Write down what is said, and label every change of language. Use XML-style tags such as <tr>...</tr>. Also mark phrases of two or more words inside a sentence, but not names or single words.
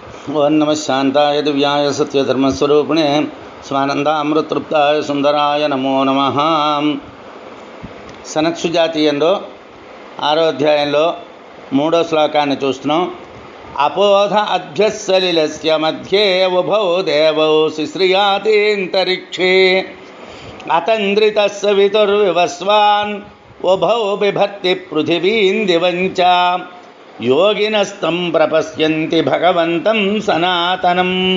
<sa>ओं नमः शांताय दिव्याय सत्यधर्मस्वरूपिणे स्वानंदामृतृप्ताय सुंदराय नमो नमः।</sa> <te>సనత్సుజాతీయంలో 6వ అధ్యాయంలో 3వ శ్లోకాన్ని చూస్తున్నాం.</te> <sa>అపోధ అభ్యస్సలిలస్య మధ్యే ఉభౌ దేవౌ శిశ్రియాతీంతరిక్షే అతంద్రితః సవితుర్వివస్వాన్ ఉభౌ బిభర్తి పృథివీం దివంచ యోగినస్తం ప్రపశ్యంతి భగవంతం సనాతనం.</sa>